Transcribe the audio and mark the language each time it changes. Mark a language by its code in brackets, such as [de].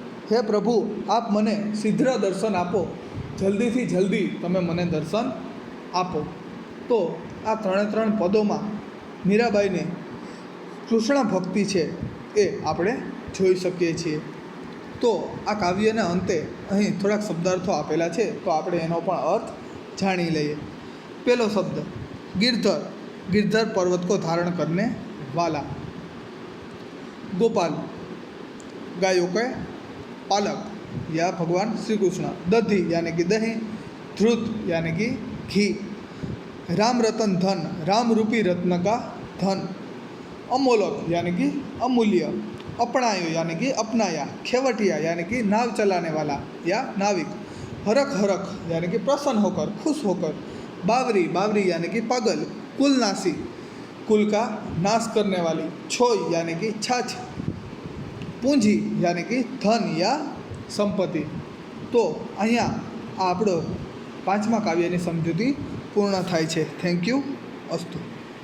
[gu] હે પ્રભુ, આપ મને શીઘ્ર દર્શન આપો, જલ્દીથી જલ્દી તમે મને દર્શન આપો। તો આ ત્રણ પદોમાં મીરાબાઈની કૃષ્ણ ભક્તિ છે એ આપણે જોઈ શકીએ છીએ। તો આ કાવ્યના અંતે અહીં થોડાક શબ્દાર્થો આપેલા છે, તો આપણે એનો પણ અર્થ જાણી લઈએ। પહેલો શબ્દ [hi] गिरधर, गिरधर पर्वत को धारण करने वाला। गोपाल, गायों के पालक या भगवान श्री कृष्ण। दधी यानी कि दही, धृत यानी कि घी। राम रतन धन, राम रूपी रत्न का धन। अमोलक यानी कि अमूल्य। अपनायो यानी कि अपनाया। खेवटिया यानी कि नाव चलाने वाला या नाविक। हरख हरख यानी कि प्रसन्न होकर, खुश होकर। बावरी, बावरी यानी कि पागल। कुलनासी, कुल का नाश करने वाली। छोई यानी कि छाछ। पूंजी यानी कि धन या संपत्ति। [gu] तो અહીંયા આપણો પાંચમા કાવ્યની સમજૂતી પૂર્ણ થાય છે. Thank you. અસ્તુ.